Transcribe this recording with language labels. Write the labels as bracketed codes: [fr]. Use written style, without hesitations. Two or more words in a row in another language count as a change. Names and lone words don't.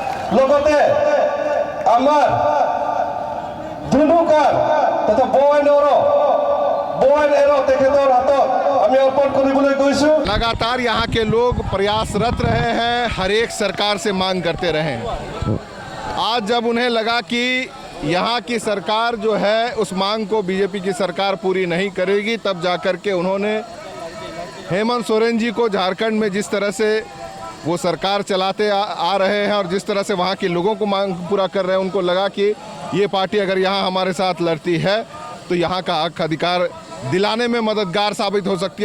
[as] লগতে আমাৰ ধুনুকাৰ তথা বৱাইন এৰ তেখেতৰ হাতত আমি অৰ্পণ কৰিবলৈ গৈছো। [hi] लगातार यहाँ के लोग प्रयासरत रहे हैं, हर एक सरकार से मांग करते रहे। आज जब उन्हें लगा कि यहाँ की सरकार जो है उस मांग को बीजेपी की सरकार पूरी नहीं करेगी, तब जाकर के उन्होंने हेमंत सोरेन जी को झारखंड में जिस तरह से वो सरकार चलाते आ रहे हैं और जिस तरह से वहाँ के लोगों को मांग पूरा कर रहे हैं, उनको लगा कि ये पार्टी अगर यहाँ हमारे साथ लड़ती है तो यहाँ का हक अधिकार दिलाने में मददगार साबित हो सकती है।